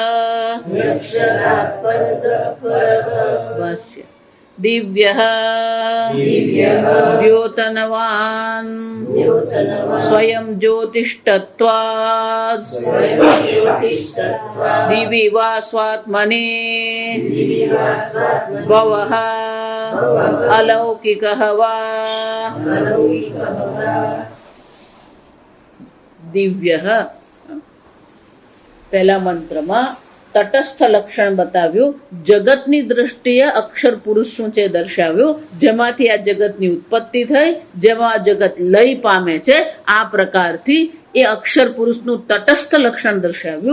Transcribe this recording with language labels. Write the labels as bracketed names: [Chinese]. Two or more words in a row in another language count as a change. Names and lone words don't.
[Sanskrit] दिव्यः द्योतनवान् स्वयं ज्योतिष्ठत्वात् दिवि वा स्वात्मने भवः अलौकिकः वा। [Gujarati] દિવ્ય પહેલા મંત્રમાં તટસ્થ લક્ષણ બતાવ્યું, જગતની દ્રષ્ટિએ અક્ષર પુરુષ શું છે દર્શાવ્યું, જેમાંથી આ જગતની ઉત્પત્તિ થઈ, જેમાં આ જગત લય પામે છે, આ પ્રકારથી એ અક્ષર પુરુષનું તટસ્થ લક્ષણ દર્શાવ્યું.